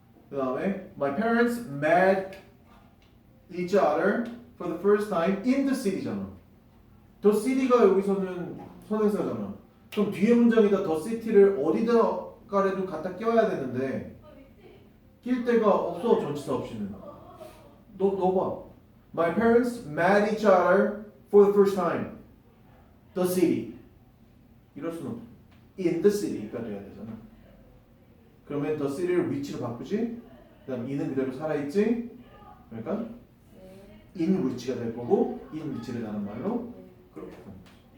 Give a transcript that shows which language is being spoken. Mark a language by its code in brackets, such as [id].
[ko] 그 다음에 [en] My parents met each other for the first time in the city잖아. [ko] The city가 여기서는 선행사잖아. 그럼 뒤에 문장에다 the city를 어디다가라도 갖다 껴야 되는데 낄 데가 없어, 전치사 없이는. 너 봐. [en] My parents met each other for the first time. The city. [ko] 이럴 수는 없어. [en] In the city [ko] 가 돼야 되잖아. 그러면 the city를 위치로 바꾸지. 그다음 in은 그대로 살아있지. 그러니까 네. in 위치가 될 거고 in 위치를 다른 말로 네. 그렇게 되는 거지.